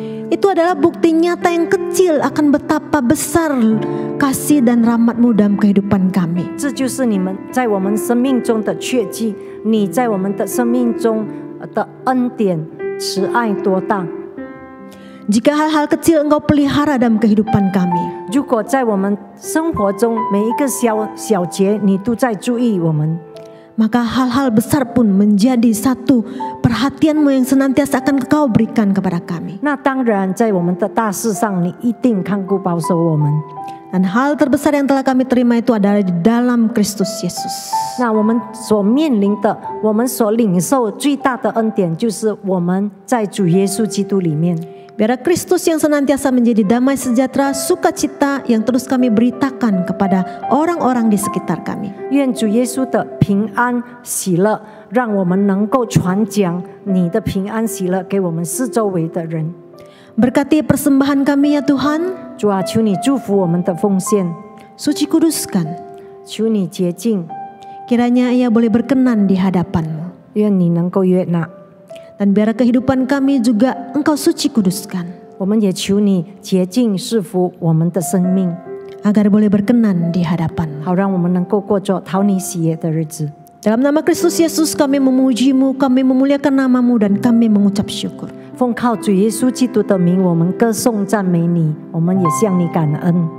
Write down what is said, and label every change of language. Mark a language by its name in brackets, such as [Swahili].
[Indonesian] Itu adalah bukti nyata yang kecil akan betapa besar kasih dan rahmat-Mu dalam kehidupan kami. [Chinese] 这就是你们在我们生命中的确据，你在我们的生命中的恩典、慈爱多大。 [Indonesian] Jika hal-hal kecil Engkau pelihara dalam kehidupan kami, [Chinese] 如果在我们生活中每一个小节，你都在注意我们， [Indonesian] maka hal-hal besar pun menjadi satu perhatian-Mu yang senantiasa akan Engkau berikan kepada kami. [Chinese] 那当然在我们的大事上，你一定看顾保守我们。 [Indonesian] Dan hal terbesar yang telah kami terima itu adalah di dalam Kristus Yesus. [Chinese] 那我们所面临的，我们所领受最大的恩典，就是我们在主耶稣基督里面。 [Indonesian] Biarlah Kristus yang senantiasa menjadi damai sejahtera, sukacita yang terus kami beritakan kepada orang-orang di sekitar kami. [Chinese] 愿主耶稣的平安喜乐，让我们能够传讲你的平安喜乐给我们四周围的人。 [Indonesian] Berkati persembahan kami ya Tuhan. [Chinese] 主啊，求你祝福我们的奉献， [Indonesian] Suci kuduskan. [Chinese] 求你洁净， [Indonesian] Kiranya ia boleh berkenan di hadapan-Mu. [Chinese] 愿你能够悦纳。 [Indonesian] Dan biar kehidupan kami juga Engkau suci kuduskan. [Chinese] 我们也求你洁净赐福我们的生命， [Indonesian] agar boleh berkenan di hadapan-Mu. [Chinese] 好让我们能够过着讨你喜悦的日子。 [Indonesian] Dalam nama Kristus Yesus kami memuji-Mu, kami memuliakan nama-Mu dan kami mengucap syukur. [Chinese] 奉靠主耶稣基督的名，我们歌颂赞美你，我们也向你感恩。